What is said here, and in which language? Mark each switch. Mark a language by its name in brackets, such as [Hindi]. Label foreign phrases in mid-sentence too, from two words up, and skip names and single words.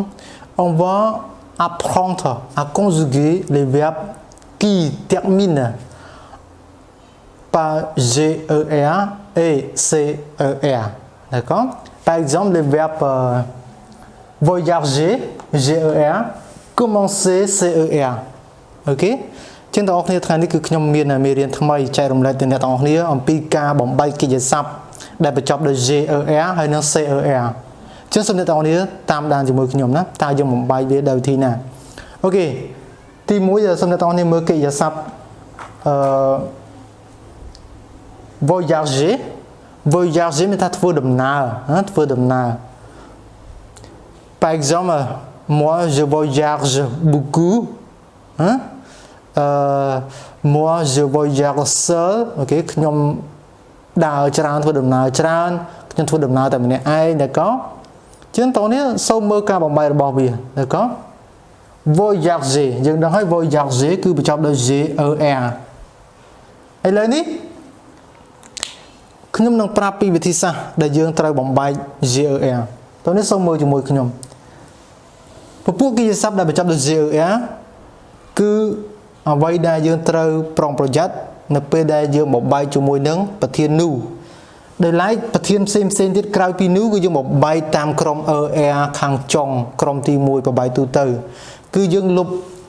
[French] On va apprendre à conjuguer les verbes qui terminent par GER et CER. D'accord? Par exemple, les verbes voyager, GER, commencer, CER. [Khmer] Ok? ចឹងតើអ្នកថ្ងៃនេះគឺខ្ញុំមានមេរៀនថ្មីចែករំលែកទៅអ្នកទាំងអស់គ្នាអំពី ការបំបែកកិច្ចសព្ទដែលបញ្ចប់ដោយ GER ហើយនិង CER ចឹងសូមអ្នកទាំងអស់គ្នាតាមដានជាមួយខ្ញុំណាតើយើងបំបែកវាដោយវិធីណាអូខេទី1សូមអ្នកទាំងអស់គ្នាមើលកិច្ចសព្ទ [French] voyager voyager [Khmer] មានថាធ្វើដំណើរធ្វើដំណើរ [French] Par exemple moi je voyage beaucoup hein moi je voyage seul ok [Khmer] ខ្ញុំដើរច្រើនធ្វើដំណើរច្រើនខ្ញុំធ្វើដំណើរតែម្នាក់ឯងd'accord ជាងតោះនេះសូមមើលការបំបែករបស់វា [French] d'accord voyager [Khmer] យើងដឹងហើយ voyager គឺបញ្ចប់ដោយ GER ឥឡូវនេះ ខ្ញុំនឹងប្រាប់ពីវិធីសាស្ត្រដែលយើងត្រូវបំបែក GER តោះនេះសូមមើលជាមួយខ្ញុំពពួកកិច្ចសព្ទដែលបញ្ចប់ដោយ GER គឺអ្វីដែលយើងត្រូវប្រុងប្រយ័ត្ននៅពេលដែលយើងបំបែកជាមួយនឹងប្រធាននោះដោយឡែកប្រធានផ្សេងទៀតក្រៅពីនោះគឺយើងបំបែកតាមក្រុម ER ខាងចុងក្រុមទី1បំបែកទូទៅគឺយើងលុប